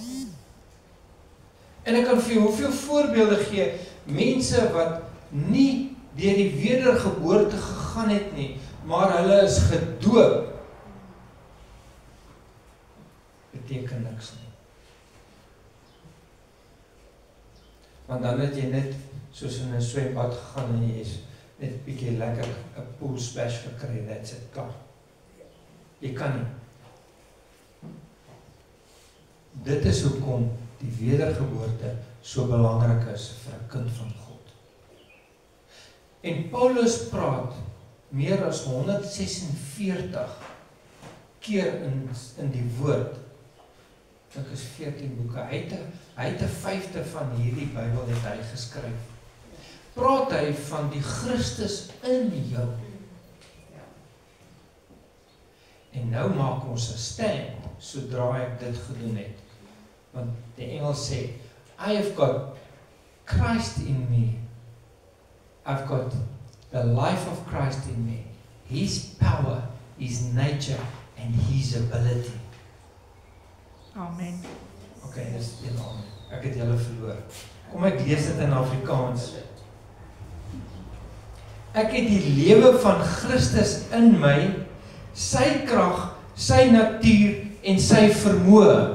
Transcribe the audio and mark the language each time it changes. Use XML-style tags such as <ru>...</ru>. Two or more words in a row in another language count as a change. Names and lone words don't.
<af>En ek kan vir jou hoeveel voorbeelde gee, mense wat nie deur die wedergeboorte gegaan het nie, maar hulle is gedoop, beteken niks nie. Want dan het jy net soos in 'n swembad gegaan en jy is net 'n bietjie lekker 'n</af> <en>pool splash</en> <af>gekry,</af> <en>that's it,</en> <af>klaar. Jy kan nie. Dit is hoekom die wedergeboorte so belangrik is vir 'n kind van God. En Paulus praat meer as 146 keer in die woord. Dit is 14 boeke. Hy het 'n 5de van hierdie Bybel het hy geskryf. Praat hy van die Christus in jou. En nou maak ons 'n stand, sodra ek dit gedoen het. Want die Engels sê,</af> <en>I have got Christ in me. I've got the life of Christ in me. His power, His nature, and His ability. Amen.</en> <af>Okay, dis een amen. Ek het julle verloor. Kom ek lees dit in Afrikaans. Ek het die lewe van Christus in my, sy krag, sy natuur en sy vermoë.</af>